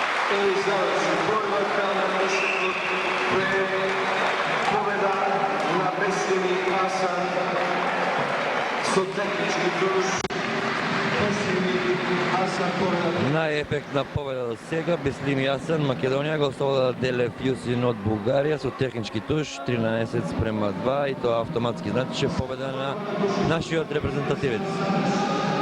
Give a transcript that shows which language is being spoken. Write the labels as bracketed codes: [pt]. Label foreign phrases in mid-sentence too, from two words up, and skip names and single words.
[bs] I završi borba na desetu, pobjeda na Beslimi Hasan, su tehnički tuž, Beslimi Hasan pobjeda. [mk] Най-ефектна победа до сега, Беслими Асан, Македонија го оставила Делев Јусин од Бугарија со технички туш 13:2 и тоа автоматски значи победа на нашиот репрезентативец.